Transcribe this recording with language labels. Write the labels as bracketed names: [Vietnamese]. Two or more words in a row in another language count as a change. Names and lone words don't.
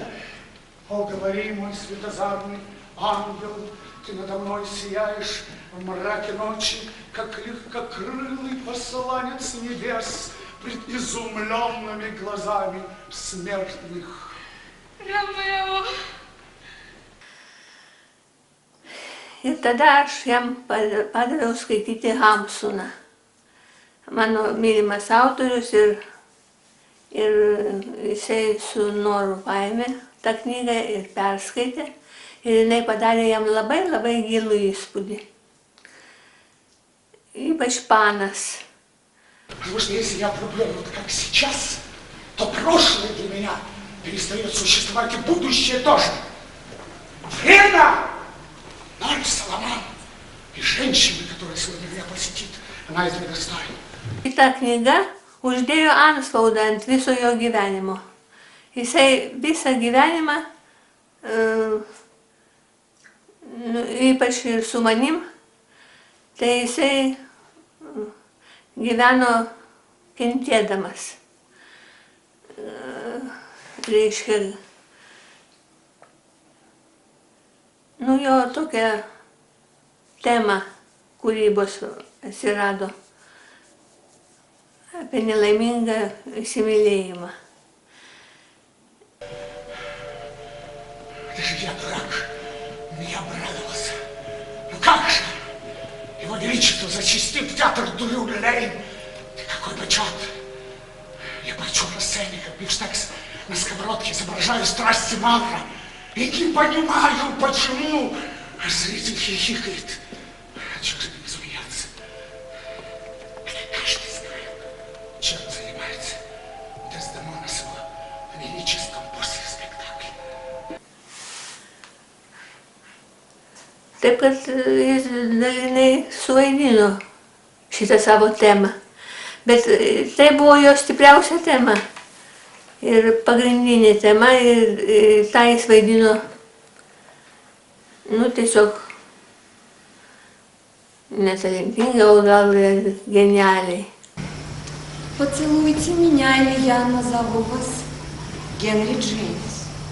[Russian] О, говори, мой светозарный ангел, ты надо мной сияешь в мраке ночи, как легкокрылый посланец небес пред изумленными глазами смертных. Ромео! [Lithuanian] Ir tada aš jam padaviau skaityti Hamsuną, mano mylimas autorius, ir jisai su noru paėmė tą knygą ir perskaitė, ir jinai padarė jam labai labai gilų įspūdį. Ypač Panas. [Russian] Потому что если я влюблен вот как сейчас, то прошлое для меня перестает существовать, и будущее тоже. Время! Ноль, Соломон! И женщина, которая сегодня меня посетит, она этого достойна. [Lithuanian] Šita knyga uždėjo antspaudą ant viso jo gyvenimo. Jisai visą gyvenimą, ypač ir su manim, tai jisai gyveno kentėdamas. Reiškia, jo tokia tema kūrybos atsirado apie nelaimingą įsimylėjimą. [Russian] Это же я, дурак, не обрадовался. Ну как же? Его Величество зачастил в театр Дулю-Лейн. Ты какой почет! Я плачу на сцене, как бифштекс на сковородке, изображаю страсти Мавра. И не понимаю, почему зритель хихикает. Чего же не смеяться? Это каждый знает, чем занимается Дездемона с его лирическом после спектакля. [Lithuanian] Taip, kad jis dalinai suvaidino šitą savo temą. Bet tai buvo jo stipriausia tema. Ir pagrindinė tema, ir tą jis vaidino, tiesiog netalentingai, o gal ir genialiai. [Russian] Поцелуйте меня, или я назову вас Генри Джеймс.